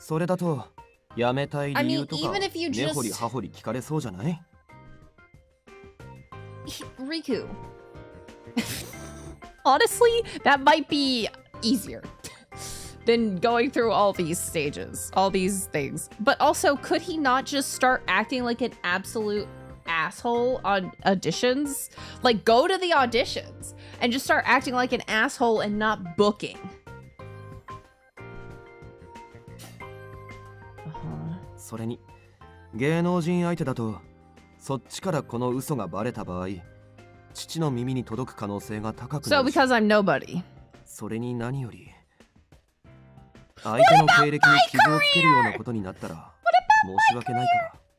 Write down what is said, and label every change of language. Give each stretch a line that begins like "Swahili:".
Japanese: それだと、やめたい理由とか、
English: I mean, even if you just...
Japanese: 根掘り葉掘り聞かれそうじゃない？
English: Riku. Honestly, that might be easier than going through all these stages, all these things. But also, could he not just start acting like an absolute asshole on auditions? Like, go to the auditions and just start acting like an asshole and not booking.
Japanese: それに、芸能人相手だと、そっちからこの嘘がバレた場合、父の耳に届く可能性が高くな
English: So
Japanese: るし。
English: because I'm nobody.
Japanese: それに何より、相手の経歴に傷をつけるようなことになったら、申し訳ないから。